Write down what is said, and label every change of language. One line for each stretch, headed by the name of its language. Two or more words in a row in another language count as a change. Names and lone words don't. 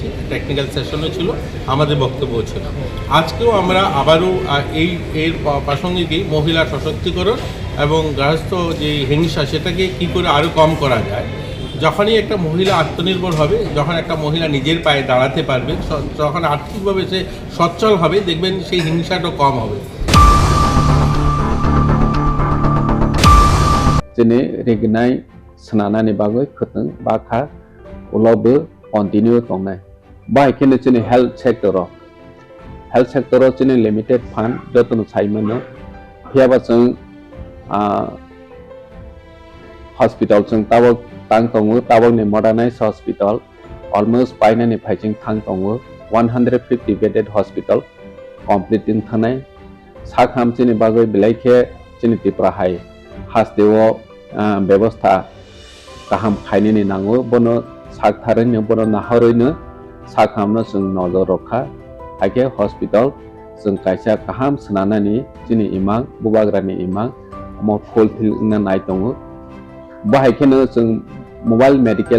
Bangla: টেকনিক্যাল সেশনও ছিল, আমাদের বক্তব্যও ছিল। আজকেও আমরা আবারও এর প্রাসঙ্গিকই মহিলা সশক্তিকরণ এবং গার্হস্থ্য যে হিংসা, সেটাকে কী করে আরও কম করা যায়। যখনই একটা মহিলা আত্মনির্ভর হবে, যখন একটা মহিলা নিজের পায়ে দাঁড়াতে পারবে, যখন আর্থিকভাবে সে সচ্ছল হবে, দেখবেন সেই হিংসাটা কম হবে।
Kok Borok: Jene regnai senana ni bagoi khuteng bakha ulobe continue tongnai. Bai kene jene
English: health sector
Kok Borok: jene
English: limited fund
Kok Borok: jotun saimano hiaba jeng hospital jeng tabok tang tongo, tabok ni
English: modernized hospital almost
Kok Borok: paina ni phaijing thang tongo 150
English: bedded hospital completing
Kok Borok: thanai sakham jene bagoi bilaikhe jene tipra hai hasdewo ব্যবস্থা गाहाम खायनि नांगौ बनो सागथारैनो बनो नाहरैनो साखामनो जों नजर रखा हाके हस्पिटाल जों कायसा गाहाम सोनानानि जोंनि इमां बुबाग्रानि इमां मो फुलफिलना नाय दङ बाहायखेनो जों
English: mobile medical